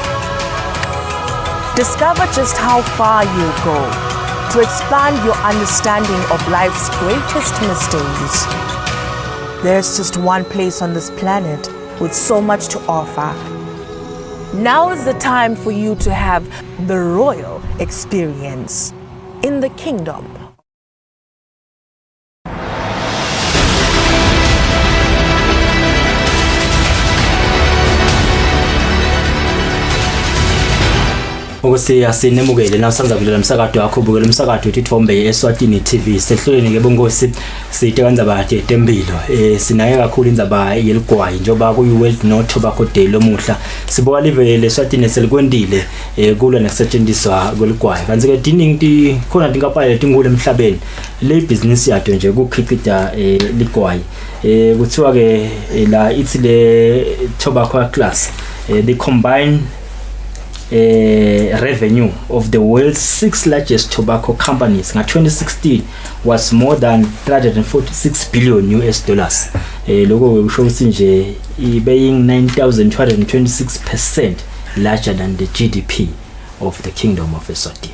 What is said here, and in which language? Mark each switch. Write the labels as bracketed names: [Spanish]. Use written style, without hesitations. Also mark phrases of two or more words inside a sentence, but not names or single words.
[English] Discover just how far you'll go to expand your understanding of life's greatest mysteries. There's just one place on this planet with so much to offer. Now is the time for you to have the royal experience in the kingdom. [Swati] Ukuthi asinemukele nasanza kulela umsakazo wakho ubukela umsakazo uThithombe Eswatini TV sehlelweni ke bongosi sithe kanzaba tempilo sinaye kakhulu indzaba yeligwayi njoba ku World No Tobacco Day lomuhla siboka live leSwatini selikwendile kulwa nesetshenziswa kweligwayi kanti ke diningi khona tinkampani letingule emhlabeni le business yato nje ukukhicita ligwayi kuthiwa ke la ithi le [English] tobacco class the combined revenue of the world's 6 largest tobacco companies in 2016 was more than 346 billion US dollars. Logo shows nje being 9,226% larger than the GDP of the Kingdom of Eswatini.